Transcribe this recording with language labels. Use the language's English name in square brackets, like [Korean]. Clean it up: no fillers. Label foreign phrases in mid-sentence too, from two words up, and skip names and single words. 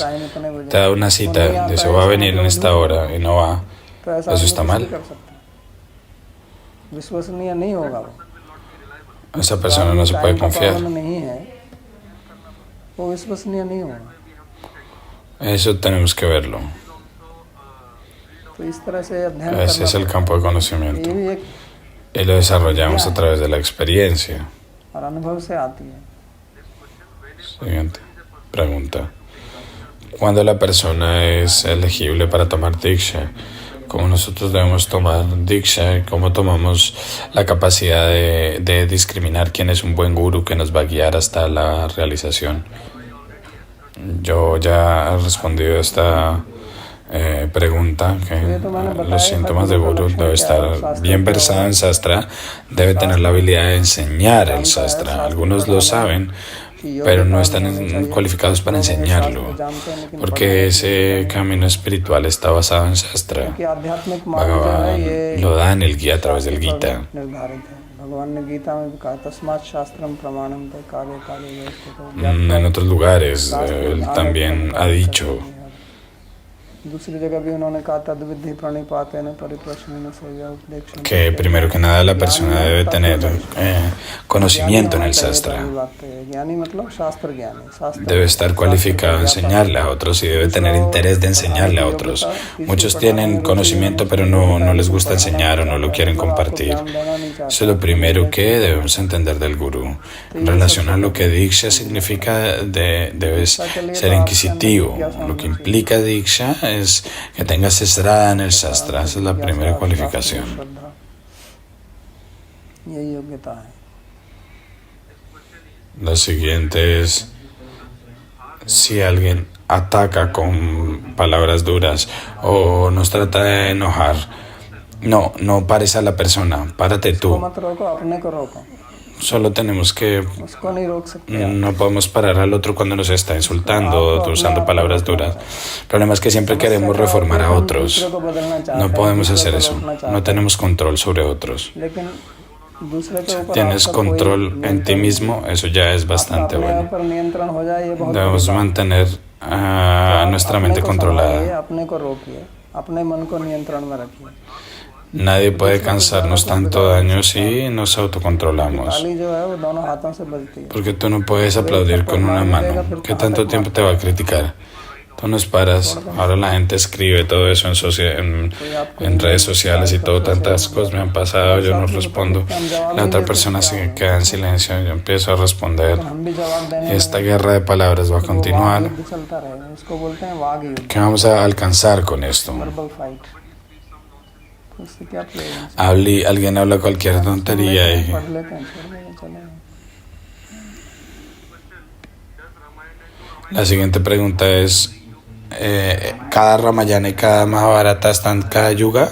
[Spanish] Te da una cita, dice va a venir en esta hora y no va. ¿Eso está mal? Esa persona no se puede confiar. Eso tenemos que verlo. [Hindi] तो इस तरह से अध्ययन [Spanish] Ese es [Hindi] करना [Spanish] el campo de [Hindi] पड़ता है। [Spanish] conocimiento. [Hindi] ये भी एक [Spanish] Y lo desarrollamos a través de la experiencia. [Hindi] और अनुभव से आती है। [Spanish] Siguiente pregunta. Cuando la persona es elegible para tomar Diksha, ¿cómo nosotros debemos tomar Diksha? ¿Cómo tomamos la capacidad de discriminar quién es un buen guru que nos va a guiar hasta la realización? Yo ya he respondido a esta pregunta, que los síntomas de guru debe estar bien versado en sastra, debe tener la habilidad de enseñar el sastra. Algunos lo saben, pero no están cualificados para enseñarlo, porque ese camino espiritual está basado en sastra. [Hindi] कि आध्यात्मिक मार्ग जो है Bhagavan ये [Spanish] lo da en el guía a través del Gita. [Hindi] निर्धारित है। भगवान ने गीता में भी कहा [Sanskrit] तस्मात् शास्त्रम प्रमाणम ते काले काले व्यवस्थितो। [Spanish] En otros lugares, él también ha dicho [Hindi] दूसरी जगह भी उन्होंने कहा [Sanskrit] तद्विधि प्रणिपातेन परिप्रश्नेन सेव्या उपदेक्षेन। [Spanish] que primero que nada la persona debe tener conocimiento en el sastra. [Hindi] ज्ञानी मतलब शास्त्र ज्ञानी, शास्त्र [Spanish] Debe estar cualificado a enseñarle a otros y debe tener interés de enseñarle a otros. Muchos tienen conocimiento pero no les gusta enseñar o no lo quieren compartir. Eso es lo primero que debemos entender del gurú. En relación a lo que Diksha significa, debes ser inquisitivo. Lo que implica Diksha es que tengas esrada en el sastra. Esa es la primera cualificación. [Hindi] यही योग्यता है। [Spanish] La siguiente es: si alguien ataca con palabras duras o nos trata de enojar, no pares a la persona, párate [Hindi] उसको [Spanish] tú. [Hindi] मत रोको, अपने को रोको। [Spanish] Solo tenemos que, [Hindi] उसको नहीं रोक सकते आप। [Spanish] no podemos parar al otro cuando nos está insultando o usando palabras duras. El problema es que siempre queremos reformar a otros. [Hindi] दूसरे को बदलना चाहते [Spanish] No [Hindi] हैं, [Spanish] podemos [Hindi] दूसरे [Spanish] hacer [Hindi] को [Spanish] eso. [Hindi] रोकना चाहते [Spanish] No [Hindi] हैं। [Spanish] tenemos control sobre otros. [Hindi] लेकिन दूसरे के ऊपर [Spanish] Tienes [Hindi] आपका [Spanish] control [Hindi] कोई [Spanish] en ti [Hindi] नियंत्रण [Spanish] mismo, eso ya es [Hindi] नहीं। [Spanish] bastante [Hindi] अपने [Spanish] bueno. [Hindi] ऊपर नियंत्रण हो जाए ये बहुत [Spanish] Debemos [Hindi] बड़ी बात है। [Spanish] mantener nuestra mente [Hindi] अपने को [Spanish] controlada. [Hindi] संभालिए, अपने को रोकिए, अपने मन को नियंत्रण में रखिए। [Spanish] Nadie puede causarnos tanto daño si nos autocontrolamos. [Hindi] ताली जो है वो दोनों हाथों से बजती है। [Spanish] Porque tú no puedes aplaudir con una mano. ¿Qué tanto tiempo te va a criticar? Tú nos paras. Ahora la gente escribe todo eso en redes sociales y todo. Tantas cosas me han pasado, yo no respondo. La otra persona se queda en silencio. Yo empiezo a responder. [Hindi] हम भी जवाब देने [Spanish] Esta guerra de palabras va a continuar. [Hindi] युद्ध चलता रहेगा। इसको बोलते हैं वाग युद्ध, [Spanish] ¿Qué vamos a alcanzar con esto? [English] verbal fight. [Hindi] उससे क्या प्रयोजन? [Spanish] Alguien habla cualquier tontería y [Hindi] पढ़ लेते हैं, छोड़ देंगे, चलेगा। [Spanish] la siguiente pregunta es, ¿cada Ramayana y cada Mahabharata están cada yuga?